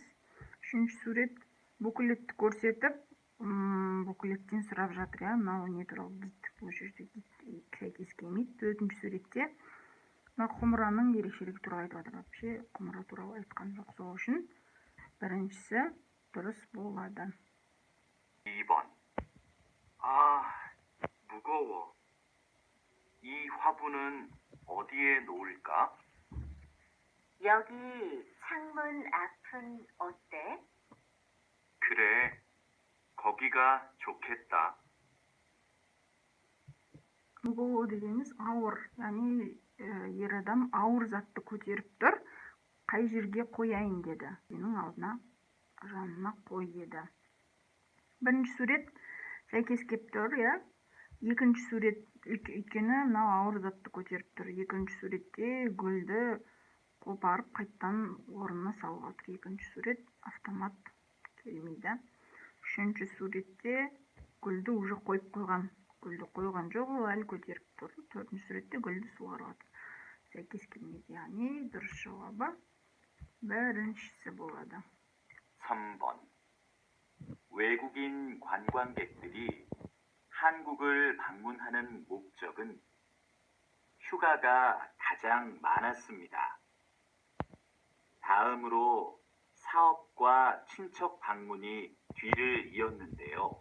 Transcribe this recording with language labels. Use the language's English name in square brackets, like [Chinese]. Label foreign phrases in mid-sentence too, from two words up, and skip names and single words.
[Kazakh] Үшінші сурет буклетті көрсетіп, буклеттен сұрап жатыр, мынау не туралы гид, бұл жерде гид сәйкес келмейді. Төртінші суретте құмыраның ерекшелігі туралы айтып жатыр. Вообще құмыра туралы айтқан жоқ. Сол үшін біріншісі дұрыс болады. [Korean] 2번. 무거워. 이 화분은 어디에 놓을까? 여기 창문 앞은 어때? 그래, 거기가 좋겠다. [Kazakh] 무거워 дегеніміз ауыр, яғни ер адам ауыр затты көтеріп тұр, қай жерге қояйын деді. Менің алдына жанына қой деді. Бірінші сурет сәйкес келіп тұр, екінші сурет өйткені мынау ауыр затты көтеріп тұр. Екінші суретте гүлді қопарып қайттан орнына салуға тұр. Екінші сурет автомат келмейді. Үшінші суретте гүлді уже қойып қойған. Гүлді қойған жоқ, ол әлі көтеріп тұр. Төртінші суретте гүлді суаруға тұр. Сәйкес келмейді. Яғни дұрыс жауабы біріншісі болады. [Korean] 3번. 외국인 관광객들이 한국을 방문하는 목적은 휴가가 가장 많았습니다. 다음으로 사업과 친척 방문이 뒤를 이었는데요.